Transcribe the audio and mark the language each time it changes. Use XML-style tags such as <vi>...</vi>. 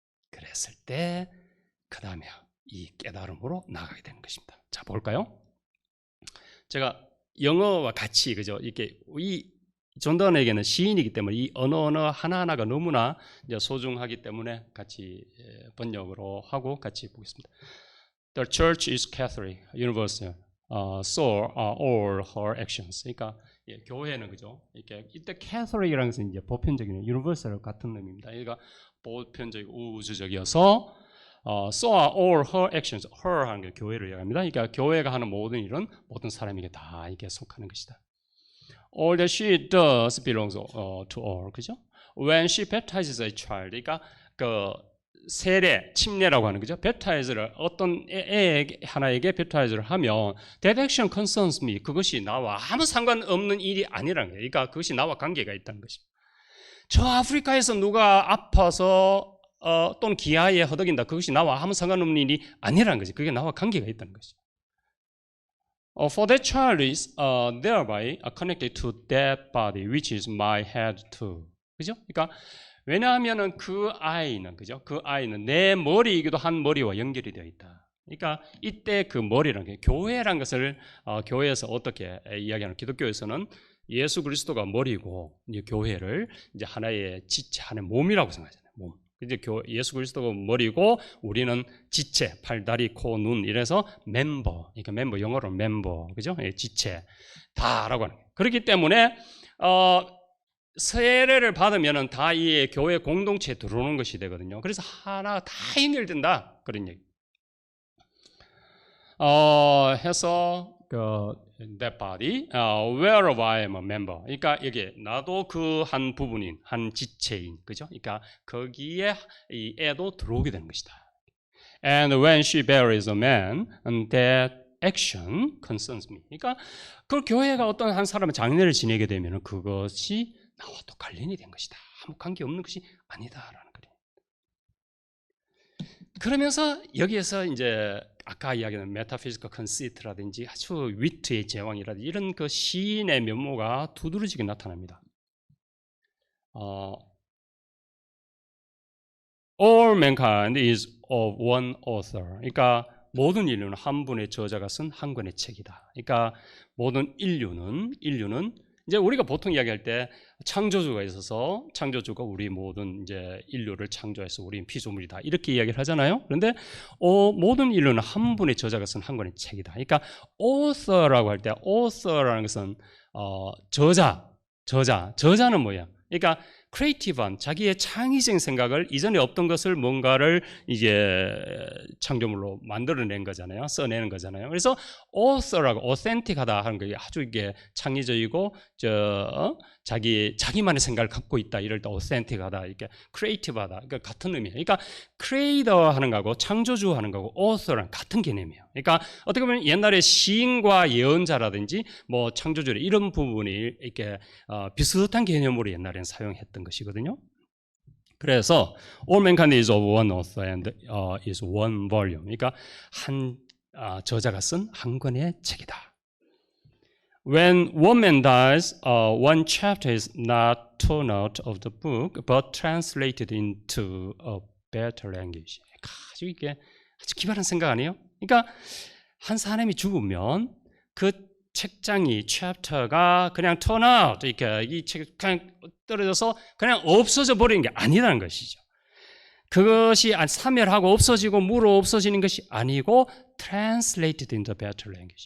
<ko>그랬을 때 그 다음에 이 깨달음으로 나가게 되는 것입니다. 자, 볼까요? 제가 영어와 같이 그죠? 이렇게 이 존던에게는 시인이기 때문에 이 언어 하나하나가 너무나 이제 소중하기 때문에 같이 번역으로 하고 같이 보겠습니다.</ko> <en>The church is Catholic, universal, so are all her actions.</en> <ko>그러니까 교회는 그죠? 이렇게 이때 Catholic이라는 것은 이제 보편적인 universal 같은 의미입니다. 그러니까 보편적이고 우주적이어서</ko> <en>so are all her actions.</en> <ko>her 하는 게 교회를 이야기합니다. 그러니까 교회가 하는 모든 일은 모든 사람에게 다 이게 속하는 것이다.</ko> <en>All that she does belongs to all.</en> <ko>그죠?</ko> <en>When she baptizes a child,</en> <ko>그러니까 그 세례, 침례라고 하는 거죠. baptize를 어떤 애 하나에게 baptize를 하면</ko> <en>that action concerns me.</en> <ko>그것이 나와 아무 상관없는 일이 아니라는 거예요. 그러니까 그것이 나와 관계가 있다는 것입니다. 저 아프리카에서 누가 아파서 또는 기아에 허덕인다. 그것이 나와 아무 상관없는 일이 아니라는 거지. 그게 나와 관계가 있다는 것이죠.</ko> <en>For that child is thereby connected to that body, which is my head too.</en> <ko>그죠? 그러니까 왜냐하면은 그 아이는 그죠? 그 아이는 내 머리이기도 한 머리와 연결이 되어 있다. 그러니까 이때 그 머리라는 게 교회라는 것을 교회에서 어떻게 이야기하는 기독교에서는 예수 그리스도가 머리고 이제 교회를 이제 하나의 지체, 하나의 몸이라고 생각하잖아요. 몸. 이제 예수 그리스도가 머리고 우리는 지체, 팔, 다리, 코, 눈 이래서 멤버, 그러니까 멤버 영어로 멤버, 그죠? 지체 다라고 하는 거예요. 그렇기 때문에 세례를 받으면은 다 이 교회 공동체에 들어오는 것이 되거든요. 그래서 하나 다 연결된다 그런 얘기. 해서</ko> <en>that body, whereof I am a member.</en> <ko>그러니까 여기 나도 그 한 부분인, 한 지체인, 그죠? 그러니까 거기에 이 애도 들어오게 되는 것이다.</ko> <en>And when she buries a man, that action concerns me.</en> <ko>그러니까 그 교회가 어떤 한 사람의 장례를 지내게 되면 그것이 나와 또 관련이 된 것이다. 아무 관계 없는 것이 아니다라는 거예요. 그러면서 여기에서 이제 아까 이야기한 메타피지컬 컨시트라든지 아주 위트의 제왕이라든지 이런 그 시인의 면모가 두드러지게 나타납니다.</ko> <en>All mankind is of one author.</en> <ko>그러니까 모든 인류는 한 분의 저자가 쓴 한 권의 책이다. 그러니까 모든 인류는 이제 우리가 보통 이야기할 때 창조주가 있어서 창조주가 우리 모든 이제 인류를 창조해서 우리는 피조물이다 이렇게 이야기를 하잖아요. 그런데 모든 인류는 한 분의 저자가 쓴 한 권의 책이다. 그러니까 author라고 할 때 author라는 것은 저자는 뭐야? 그러니까 크리에이티브한 자기의 창의적인 생각을 이전에 없던 것을 뭔가를 이제 창조물로 만들어낸 거잖아요. 써내는 거잖아요. 그래서 author라고 authentic하다 하는 게 아주 이게 창의적이고 자기만의 생각을 갖고 있다 이럴 때 authentic하다 이렇게 creative하다 그러니까 같은 의미예요. 그러니까 creator 하는 거하고 창조주 하는 거하고 author랑 같은 개념이에요. 그러니까 어떻게 보면 옛날에 시인과 예언자라든지 뭐 창조주 이런 부분이 이렇게 비슷한 개념으로 옛날에는 사용했던 것이거든요. 그래서</ko> <en>all mankind is of one author and is one volume.</en> <ko>그러니까 한 저자가 쓴 한 권의 책이다.</ko> <en>When one man dies, one chapter is not torn out of the book, but translated into a better language.</en> <ko>아주 이게 아주 기발한 생각 아니에요? 그러니까 한 사람이 죽으면 그 책장이 챕터가 그냥</ko> <en>turn out</en> <ko>이렇게 이 책 그냥 떨어져서 그냥 없어져 버리는 게 아니라는 것이죠. 그것이 사멸하고 없어지고 무로 없어지는 것이 아니고</ko> <en>translated into better language.</en>